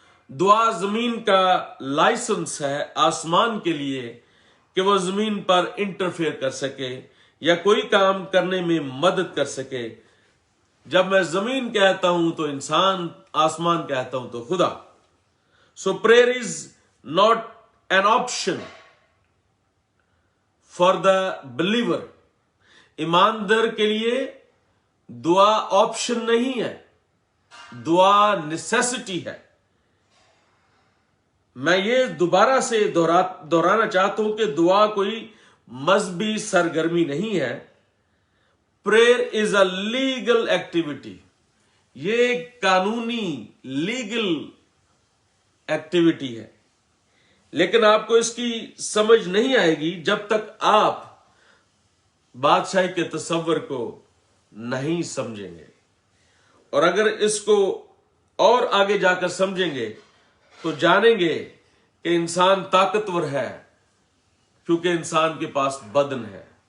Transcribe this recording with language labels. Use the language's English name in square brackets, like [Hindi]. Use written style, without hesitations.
[Urdu] دعا زمین کا لائسنس ہے آسمان کے لیے کہ وہ زمین پر انٹرفیئر کر سکے یا کوئی کام کرنے میں مدد کر سکے. جب میں زمین کہتا ہوں تو انسان، آسمان کہتا ہوں تو خدا. [English] So prayer is not an option for the believer. [Urdu] ایماندار کے لیے دعا آپشن نہیں ہے، دعا نیسیسٹی ہے. میں یہ دوبارہ سے دہرانا چاہتا ہوں کہ دعا کوئی مذہبی سرگرمی نہیں ہے. [English] Prayer is a legal activity. [Urdu] یہ ایک قانونی لیگل ایکٹیویٹی ہے، لیکن آپ کو اس کی سمجھ نہیں آئے گی جب تک آپ بادشاہی کے تصور کو نہیں سمجھیں گے. اور اگر اس کو اور آگے جا کر سمجھیں گے تو جانیں گے کہ انسان طاقتور ہے کیونکہ انسان کے پاس بدن ہے.